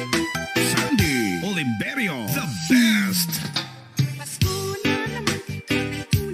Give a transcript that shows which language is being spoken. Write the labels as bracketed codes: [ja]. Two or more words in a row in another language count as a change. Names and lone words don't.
[en] Sandy Oliverio, the best. [tl] Pasko na naman,